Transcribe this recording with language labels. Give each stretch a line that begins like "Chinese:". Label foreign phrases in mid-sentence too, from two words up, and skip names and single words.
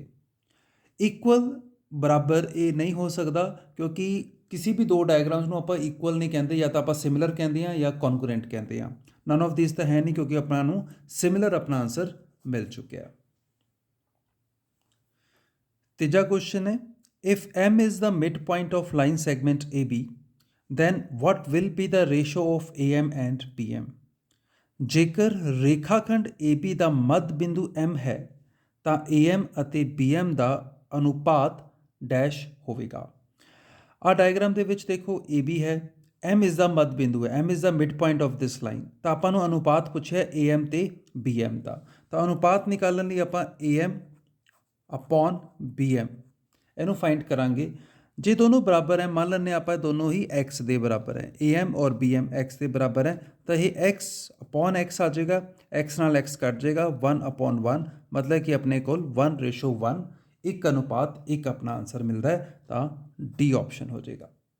Punjabi: ਇਕੁਅਲ, ਬਰਾਬਰ ਇਹ ਨਹੀਂ ਹੋ ਸਕਦਾ, ਕਿਉਂਕਿ ਕਿਸੇ ਵੀ 2 ਡਾਇਗਰਾਮਸ ਨੂੰ ਆਪਾਂ ਇਕੁਅਲ ਨਹੀਂ ਕਹਿੰਦੇ, ਜਾਂ ਤਾਂ ਆਪਾਂ ਸਿਮਿਲਰ ਕਹਿੰਦੇ ਹਾਂ ਜਾਂ ਕੌਨਗਰੂਐਂਟ ਕਹਿੰਦੇ ਹਾਂ।
English: none of this
Punjabi: ਤਾਂ ਹੈ ਨਹੀਂ, ਕਿਉਂਕਿ ਆਪਣਾ ਨੂੰ ਸਿਮਿਲਰ ਆਪਣਾ ਆਨਸਰ ਮਿਲ ਚੁੱਕਿਆ। ਤੀਜਾ ਕੁਐਸਚਨ ਹੈ
English: ਇਫ M is the midpoint of line segment AB then what will be the ratio of AM and PM।
Punjabi: ਜੇਕਰ ਰੇਖਾਖੰਡ AB ਦਾ ਮੱਧ ਬਿੰਦੂ M ਹੈ ਤਾਂ AM ਅਤੇ BM ਦਾ ਅਨੁਪਾਤ ਡੈਸ਼ ਹੋਵੇਗਾ। ਆਹ ਡਾਇਗਰਾਮ ਦੇ ਵਿੱਚ ਦੇਖੋ AB ਹੈ, M ਇਸ ਦਾ ਮੱਧ ਬਿੰਦੂ ਹੈ,
English: M is the midpoint of this line।
Punjabi: ਤਾਂ ਆਪਾਂ ਨੂੰ ਅਨੁਪਾਤ ਪੁੱਛਿਆ AM ਤੇ BM ਦਾ, ਤਾਂ ਅਨੁਪਾਤ ਨਿਕਾਲਣ ਲਈ ਆਪਾਂ AM ਅਪੋਨ BM ਇਹਨੂੰ ਫਾਈਂਡ ਕਰਾਂਗੇ। ਜੇ ਦੋਨੋਂ ਬਰਾਬਰ ਹੈ, ਮੰਨ ਲੈਂਦੇ ਆਪਾਂ ਦੋਨੋਂ ਹੀ x ਦੇ ਬਰਾਬਰ ਹੈ, AM ਔਰ BM x ਦੇ ਬਰਾਬਰ ਹੈ, ਤਾਂ ਇਹ x ਅਪੋਨ x ਆ ਜਾਏਗਾ, x ਨਾਲ x ਕੱਟ ਜਾਏਗਾ, 1/1, ਮਤਲਬ ਕਿ ਆਪਣੇ ਕੋਲ 1:1, 1:1 ਆਪਣਾ ਆਨਸਰ ਮਿਲਦਾ ਹੈ, ਤਾਂ
English: D option
Punjabi: ਹੋ ਜਾਏਗਾ।